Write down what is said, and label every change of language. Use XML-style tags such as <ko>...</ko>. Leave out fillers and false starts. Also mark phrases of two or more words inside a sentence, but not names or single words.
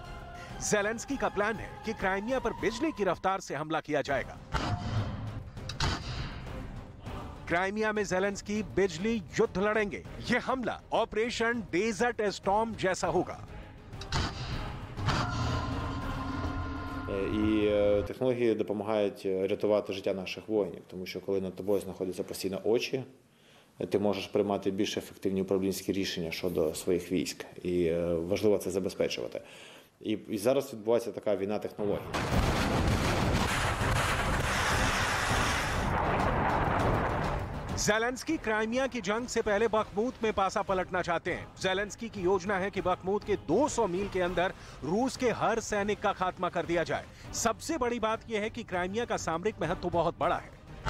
<hi>ज़ेलेंस्की का प्लान है कि क्राइमिया पर बिजली की रफ्तार से हमला किया जाएगा। क्राइमिया में ज़ेलेंस्की बिजली युद्ध लड़ेंगे। यह हमला ऑपरेशन डेजर्ट स्टॉर्म जैसा होगा।</hi> <uk>І технології допомагають рятувати життя наших воїнів, тому що коли над тобою знаходяться постійно очі, ти можеш приймати більш ефективні управлінські рішення щодо своїх військ. І важливо це забезпечувати. І зараз відбувається така війна технологій.</uk> <hi>ज़ेलेंस्की क्राइमिया की जंग से पहले बखमूत में पासा पलटना चाहते हैं। ज़ेलेंस्की की योजना है कि बखमूत के 200 मील के अंदर रूस के हर सैनिक का खात्मा कर दिया जाए। सबसे बड़ी बात यह है कि क्राइमिया का सामरिक महत्व तो बहुत बड़ा है।</hi>